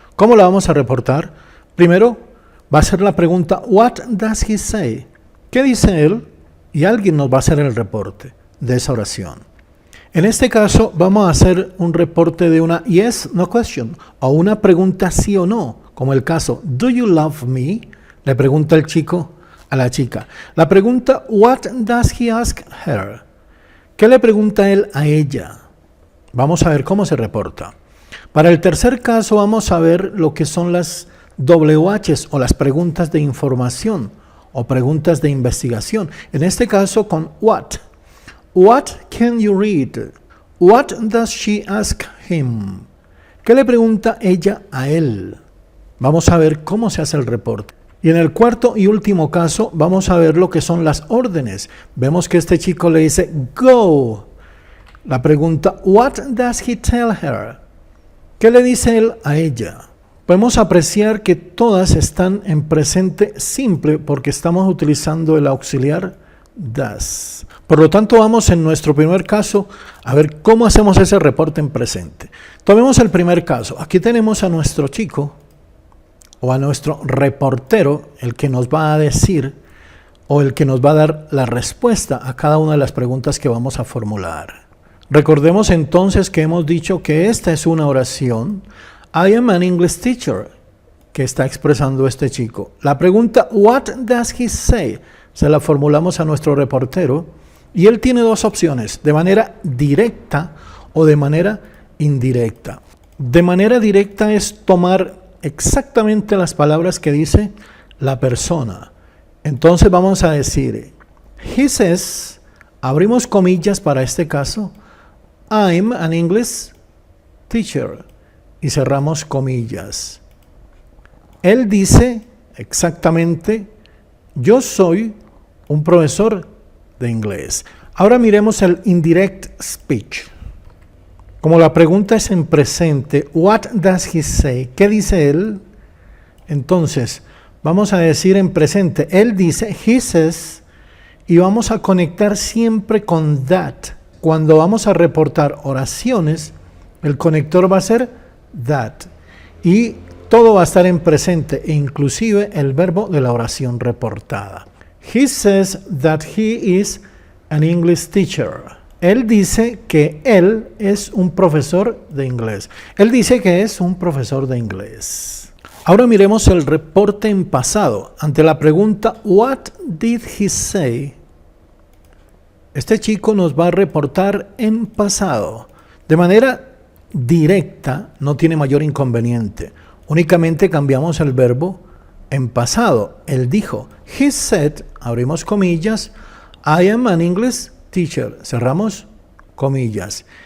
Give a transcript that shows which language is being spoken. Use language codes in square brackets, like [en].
[es] ¿Cómo la vamos a reportar? Primero va a ser la pregunta, [en] what does he say? [es] ¿Qué dice él? Y alguien nos va a hacer el reporte de esa oración. En este caso vamos a hacer un reporte de una [en] yes, no question, [es] o una pregunta sí o no, como el caso, [en] do you love me? [es] Le pregunta el chico a la chica. La pregunta, [en] what does he ask her? [es] ¿Qué le pregunta él a ella? Vamos a ver cómo se reporta. Para el tercer caso vamos a ver lo que son las WHs o las preguntas de información o preguntas de investigación. En este caso con [en] what. What can you read? What does she ask him? [es] ¿Qué le pregunta ella a él? Vamos a ver cómo se hace el reporte. Y en el cuarto y último caso vamos a ver lo que son las órdenes. Vemos que este chico le dice go. La pregunta, [en] what does he tell her? [es] ¿Qué le dice él a ella? Podemos apreciar que todas están en presente simple porque estamos utilizando el auxiliar does. Por lo tanto, vamos en nuestro primer caso a ver cómo hacemos ese reporte en presente. Tomemos el primer caso. Aquí tenemos a nuestro chico o a nuestro reportero, el que nos va a decir o el que nos va a dar la respuesta a cada una de las preguntas que vamos a formular. Recordemos entonces que hemos dicho que esta es una oración. [en] I am an English teacher, [es] que está expresando este chico. La pregunta, [en] what does he say? [es] Se la formulamos a nuestro reportero y él tiene 2 opciones, de manera directa o de manera indirecta. De manera directa es tomar exactamente las palabras que dice la persona. Entonces vamos a decir, [en] he says, [es] abrimos comillas para este caso, [en] I'm an English teacher. [es] Y cerramos comillas. Él dice exactamente, yo soy un profesor de inglés. Ahora miremos el indirect speech. Como la pregunta es en presente, [en] what does he say? [es] ¿Qué dice él? Entonces, vamos a decir en presente, él dice, [en] he says, [es] y vamos a conectar siempre con that. Cuando vamos a reportar oraciones, el conector va a ser that. Y todo va a estar en presente, e inclusive el verbo de la oración reportada. [en] He says that he is an English teacher. [es] Él dice que él es un profesor de inglés. Él dice que es un profesor de inglés. Ahora miremos el reporte en pasado. Ante la pregunta, [en] what did he say? [es] Este chico nos va a reportar en pasado. De manera directa, no tiene mayor inconveniente. Únicamente cambiamos el verbo en pasado. Él dijo, [en] he said, [es] abrimos comillas, [en] I am an English teacher, [es] cerramos comillas.